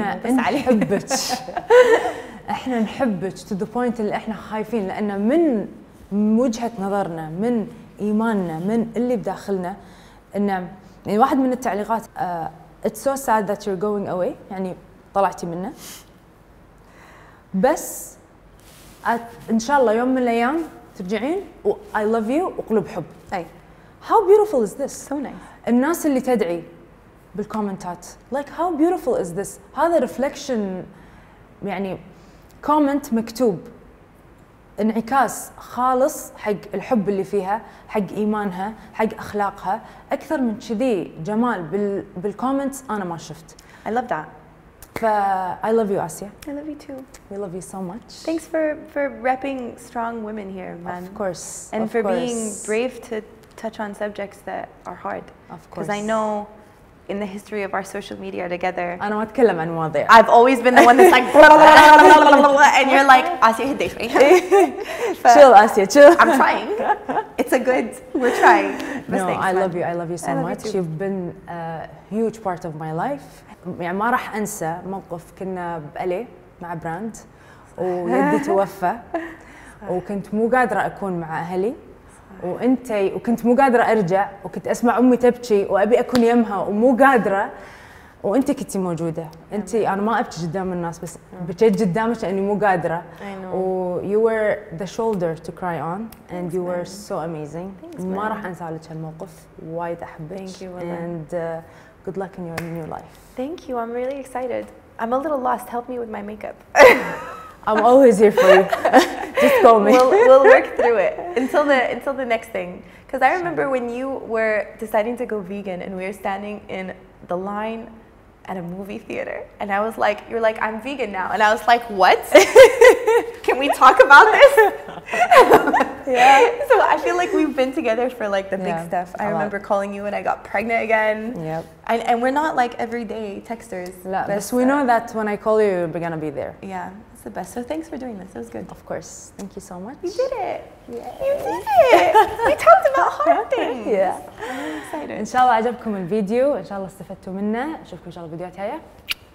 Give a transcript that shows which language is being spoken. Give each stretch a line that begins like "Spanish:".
Arabic: احنا نحبك احنا نحبك
English: to the point
Arabic: اللي احنا خايفين، لأن من وجهة نظرنا، من إيماننا، من اللي بداخلنا، إن يعني واحد من التعليقات
English: it's so sad that you're going away،
Arabic: يعني طلعتي منه، بس إن شاء الله يوم من الأيام ترجعين و
English: I love you
Arabic: وقلوب حب. أي
English: how beautiful is this. so nice.
Arabic: الناس اللي تدعي بالكومنتات
English: like how beautiful is this.
Arabic: هذا reflection، يعني كومنت مكتوب انعكاس خالص حق الحب اللي فيها، حق إيمانها، حق أخلاقها. أكثر من كذي جمال بالكومنتس أنا ما شفت.
English: I love that. I love you Ascia. I love you too. We love you so much. Thanks for repping strong women here, man. Of course. And of for course. being brave to touch on subjects that are hard. Of course. Because I know in the history of our social media together,
Arabic: أنا ما أتكلم عن مواضيع.
English: I've always been the one that's like and you're like Ascia
Arabic: هديتني.
English: Chill Ascia, chill. I'm trying. It's a good. We're trying. No, I love you. I love you so much. You've been a huge part of my life.
Arabic: يعني ما راح أنسى موقف كنا بألي مع براند ويدي توفى وكنت مو قادرة أكون مع أهلي وكنت مو قادرة أرجع، وكنت أسمع أمي تبكي وأبي أكون يمها ومو قادرة، وأنت كنتي موجودة. أنا ما أبكي قدام الناس، بس بكيت قدامك لأني مو قادرة.
English: You were the shoulder to cry on and you were so amazing.
Arabic: ما راح أنسى لك هالموقف، وايد أحبك.
English: Thank you. And good luck in your new life. Thank you. I'm really excited. I'm a little lost. Help me with my makeup. I'm always here for you. Just call me. We'll work through it until the next thing. Because I remember when you were deciding to go vegan and we were standing in the line at a movie theater, and I was like, you're like, I'm vegan now, and I was like, what? Can we talk about this? Yeah. So I feel like we've been together for like the big stuff. I remember calling you when I got pregnant again. Yep. And we're not like everyday texters. لا, but we know that when I call you, we're gonna be there. Yeah, it's the best. So thanks for doing this. It was good. Of course. Thank you so much. You did it. Yeah. You did it. We talked about hard things. Yeah. I'm excited.
Arabic: إن شاء الله عجبكم الفيديو، إن شاء الله استفدتوا منه. أشوفكم إن شاء الله فيديوهات جاية.